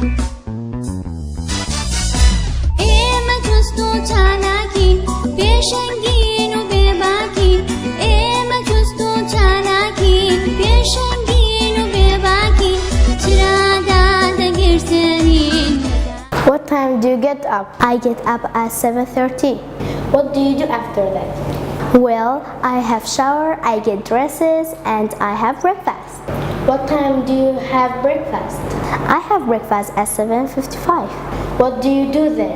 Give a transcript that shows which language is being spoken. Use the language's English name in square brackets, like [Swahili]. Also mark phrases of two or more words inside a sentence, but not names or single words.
[Central Kurdish] ئێمە جوست و چالاکین پێشەنگین و بێباکین ئێمە جوست و چالاکین پێشەنگین و بێباکین چرادا دەگرسێنین. [English] What time do you get up? I get up at 7:30. What do you do after that? Well, I have shower, I get dresses, and I have breakfast. What time do you have breakfast? I have breakfast at 7:55. What do you do then?